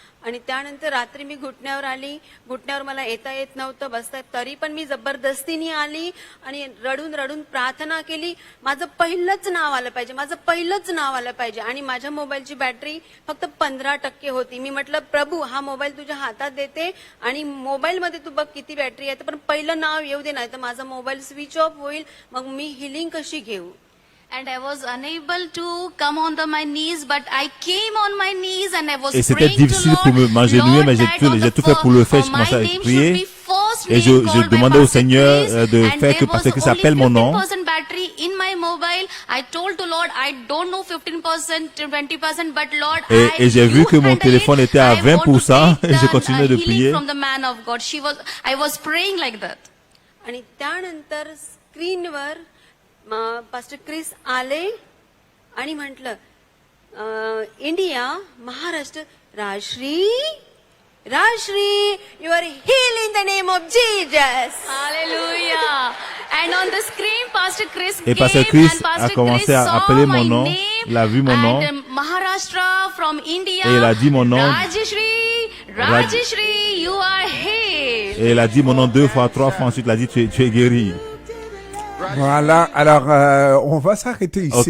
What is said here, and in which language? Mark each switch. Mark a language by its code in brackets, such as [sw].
[mr] आणि त्यानंतर रात्री मी घुटण्यावर आली. घुटण्यावर मला येता येत नव्हतं, बसता, तरी पण मी जबरदस्तीने आली आणि रडून रडून प्रार्थना केली. माझं पहिलंच नाव आलं पाहिजे, माझं पहिलंच नाव आलं पाहिजे. आणि माझ्या मोबाईलची बॅटरी फक्त 15% होती. मी म्हटलं प्रभू हा मोबाईल तुझ्या हातात देते आणि मोबाईलमध्ये तू बघ किती बॅटरी आहे, पण पहिलं नाव येऊ दे, नाही तर माझा मोबाईल स्विच ऑफ होईल. मग मी हिलिंग कशी घेऊ. [en] And I was unable to come on my knees, but I came on my knees and I was [fr] et c'était difficile pour m'agenouiller, mais j'ai tout fait pour le faire. Je commençais à prier. [en] First [fr] Et je demandais au Seigneur de faire que Pasteur Chris appelle mon nom. [en] Battery in my mobile. I told to Lord, I don't know 15%, 20%, but Lord, [fr] et j'ai vu que mon téléphone était à 20% et je continuais de prier. [en] From the man of God. I was praying like that. [mr] आणि त्यानंतर स्क्रीनवर pastor Chris आले आणि म्हटलं India Maharashtra Rajshri [en] you are healed in the name of Jesus. Hallelujah. And on the screen, Pastor Chris [fr] et Pasteur Chris a commencé à appeler mon nom. Il a vu mon nom. [en] Maharashtra from India. [fr] Et il a dit mon nom. [en] Rajeshri, you are healed. [fr] Et il a dit mon nom 2 fois, 3 fois. Ensuite, il a dit tu es guéri. Voilà, alors on va s'arrêter ici.